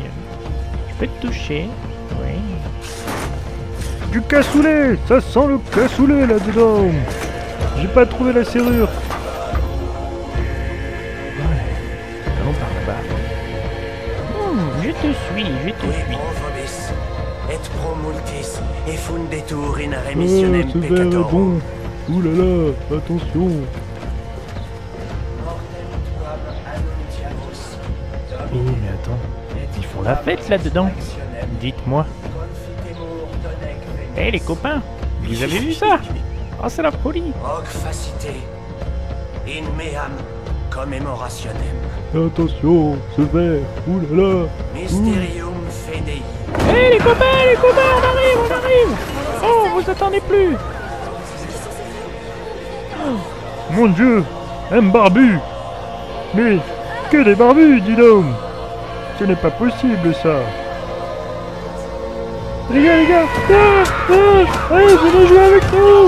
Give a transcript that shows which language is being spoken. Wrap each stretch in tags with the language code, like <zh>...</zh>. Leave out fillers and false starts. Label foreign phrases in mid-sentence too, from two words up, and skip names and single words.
<fr>Je peux te toucher, oui. Du cassoulet, ça sent le cassoulet là-dedans. J'ai pas trouvé la serrure. Ouais, allons par là-bas. Je te suis, je te suis.</fr> <la>Vobis, et pro multis, et fundetur in remissionem</la> <fr>Ce verre est</fr> <la>peccatorum.</la> <fr>bon. Ouh là là, attention. Oh, mais attends, ils font la fête là-dedans. Dites-moi. Hé les copains, vous avez vu ça? Oh, c'est la folie.</fr> <la>Hoc facite, in meam commemorationem.</la> <fr>Attention, ce verre. Ouh là là.</fr> <la>Mysterium fidei.</la> <fr>Hé les copains, on arrive, on arrive. Oh, vous attendez plus. Mon Dieu, un barbu. Mais que des barbus, dis donc. Ce n'est pas possible ça. Les gars, allez, venez jouer avec nous.</fr>